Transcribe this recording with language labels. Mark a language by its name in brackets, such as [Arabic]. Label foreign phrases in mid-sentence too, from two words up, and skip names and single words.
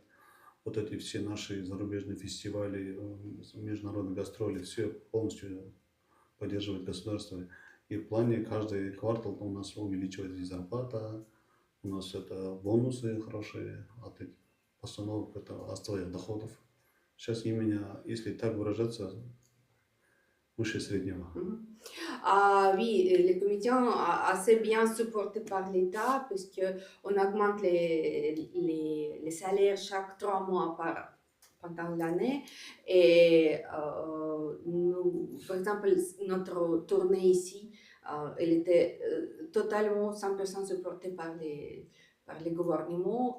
[Russian] Вот эти все наши зарубежные фестивали, международные гастроли, все полностью поддерживает государство. И в плане каждый квартал у нас увеличивается зарплата, у нас это бонусы хорошие от этих постановок, это от своих доходов. Сейчас именно, если так выражаться, выше среднего. [French] Oui, les comédiens assez bien supportés par l'État puisqu'on augmente les salaires chaque 3 mois pendant l'année. Et nous, par exemple, notre tournée ici, elle était totalement 100% supportée par les gouvernements.